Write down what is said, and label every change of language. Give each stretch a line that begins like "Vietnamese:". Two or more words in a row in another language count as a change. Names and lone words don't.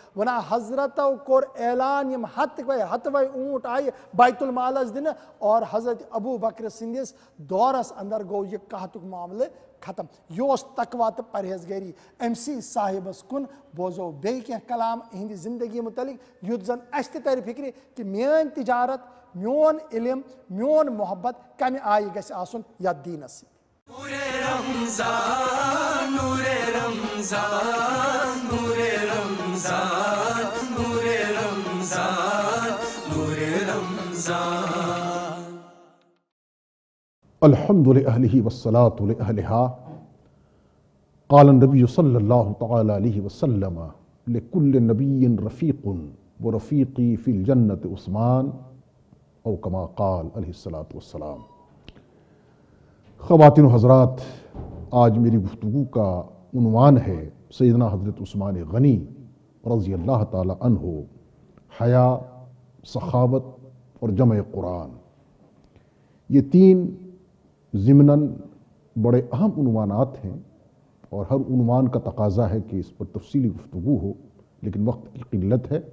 Kashmiri: وۄنۍ حضرتو کوٚر اعلان یِم ہتوے اوٗنٹ آیہِ بیت المالس دِنہٕ اور حضرت ابوٗ بکر سٕنٛدِس دورس اندر گوٚو یہِ قحطُک معاملہٕ ختم. یہِ اوس تقوا تہٕ پرہیزگٲری. أمسٕے صاحبس کُن بوزو بیٚیہِ کینٛہہ کلام اِہنٛدِ زندگی متعلق یُتھ زن اسہِ تہِ ترِ فکرِ کہِ میٲنۍ تجارت, میون علم, میون محبت کمہِ آیہِ گژھِ آسُن یتھ دیٖنس سۭتۍ.
Arabic: الحمد لأهله والصلاة لأهلها. قال النبي صلى الله تعالى عليه وسلم لكل نبي رفيق ورفيقي في الجنة عثمان أو كما قال عليه الصلاة والسلام.
Urdu: خواتین و حضرات, آج میری گفتگو کا عنوان ہے سیدنا حضرت عثمان غنی رضی اللہ تعالی عنہ, حیا, سخاوت اور جمع قرآن. یہ تین ضمناً بڑے اہم عنوانات ہیں اور ہر عنوان کا تقاضا ہے کہ اس پر تفصیلی گفتگو ہو, لیکن وقت کی قلت ہے.